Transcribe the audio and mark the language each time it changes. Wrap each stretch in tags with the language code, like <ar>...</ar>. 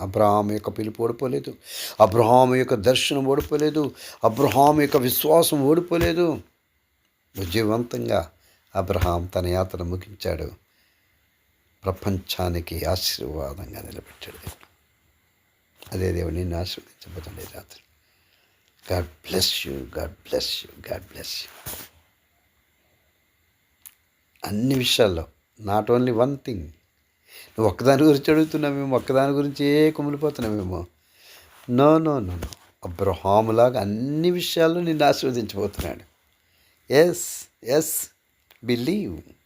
<te>అబ్రహాము యొక్క పిలుపు ఓడిపోలేదు, అబ్రహాము యొక్క దర్శనం ఓడిపోలేదు, అబ్రహాము యొక్క విశ్వాసం ఓడిపోలేదు. విజయవంతంగా అబ్రహాం తన యాత్ర ముగించాడు. ప్రపంచానికి ఆశీర్వాదంగా నిలబెట్టాడు. అదే దేవుడు నిన్ను ఆశీర్వదించబోతుంది ఈ రాత్రి.</te> <en>God bless you, God bless you, God bless you.</en> <te>అన్ని విషయాల్లో,</te> <en>Not only one thing.</en> <te>నువ్వు ఒక్కదాని గురించి అడుగుతున్నావేమో, ఒక్కదాని గురించి కుమిలిపోతున్నావేమో. నో నో నో నో అబ్రహాములాగా అన్ని విషయాల్లో నిన్ను ఆశీర్వదించబోతున్నాడు.</te> <en>Yes believe.</en>